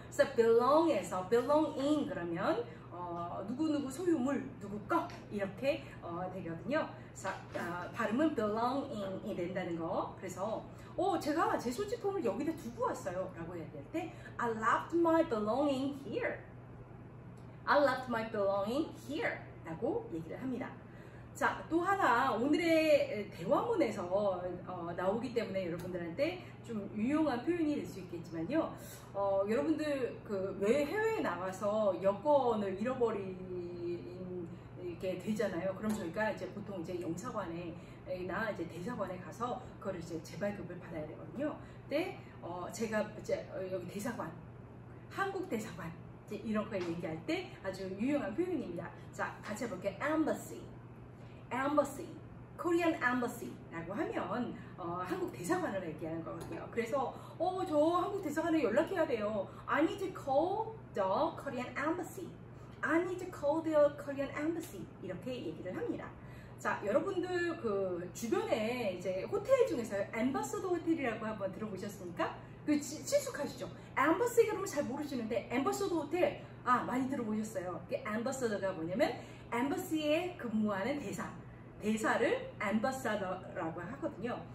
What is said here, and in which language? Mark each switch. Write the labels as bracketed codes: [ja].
[ko] 그래서 belong에서 belonging 그러면 누구누구 소유물, 누구 거 이렇게 되거든요. 자, 발음은 belonging이 된다는 거. 그래서 제가 제 소지품을 여기다 두고 왔어요 라고 해야 될 때 [en] I left my belonging here. I left my belonging here [ko] 라고 얘기를 합니다. 자, 또 하나 오늘의 대화문에서 나오기 때문에 여러분들한테 좀 유용한 표현이 될 수 있겠지만요. 여러분들 왜 해외에 나와서 여권을 잃어버리게 되잖아요. 그럼 저희가 이제 보통 이제 영사관에나 이제 대사관에 가서 그거를 이제 재발급을 받아야 되거든요. 근데 제가 이제 여기 대사관, 한국 대사관 이제 이런 거 얘기할 때 아주 유용한 표현입니다. 자, 같이 해볼게요. Embassy, Korean Embassy라고 하면 한국 대사관을 얘기하는 거거든요. 그래서 저 한국 대사관에 연락해야 돼요. [en] I need to call the Korean Embassy. I need to call the Korean Embassy. [ko] 이렇게 얘기를 합니다. 자, 여러분들 그 주변에 이제 호텔 중에서 엠버서더 호텔이라고 한번 들어보셨습니까? 그 친숙하시죠? 엠버시 그러면 잘 모르시는데 엠버서더 호텔 많이 들어보셨어요. 그 엠버서더가 뭐냐면 엠버시에 근무하는 대사를 엠버서더라고 하거든요.